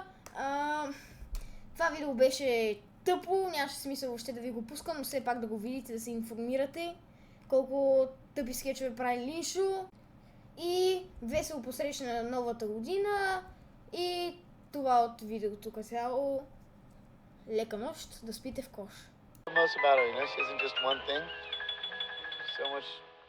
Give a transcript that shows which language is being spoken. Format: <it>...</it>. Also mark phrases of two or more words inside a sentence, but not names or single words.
<bg>Това видео беше тъпо, нямаше смисъл въобще да ви го пускам, но все пак да го видите, да се информирате колко тъпи скетчове прави Линшо. И весело посрещане на новата година. И това от видеото като цяло. Лека нощ, да спите в кош.</bg> <en>Most about her, you know, she isn't just one thing. She's so much</en>